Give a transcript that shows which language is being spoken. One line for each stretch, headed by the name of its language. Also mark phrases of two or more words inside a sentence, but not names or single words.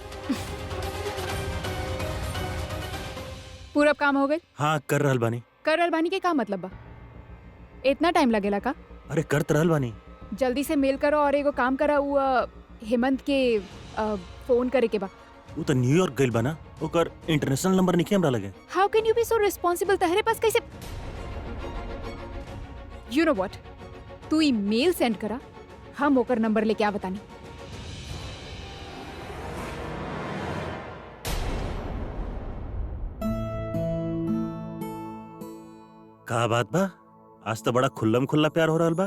Bhojpuri: पूरा काम हो गए? हाँ, कर रहल बानी। कर रहल बानी के का मतलब बा? इतना टाइम लगेला का? अरे कर त रहल बानी। जल्दी से मेल करो और एगो काम करा, वो हेमंत के फोन करे के बा। वो तो न्यूयॉर्क गइल बा ना, ओकर इंटरनेशनल नंबर नहीं हमरा लगे।
English: How can you be so responsible?
Bhojpuri: तहरे पास कैसे?
English: You know what,
Bhojpuri: तू ई मेल सेंड करा, हम ओकर नंबर लेके आ बतानी। का बात बा? आज तो बड़ा खुल्लम खुल्ला प्यार हो रहल बा।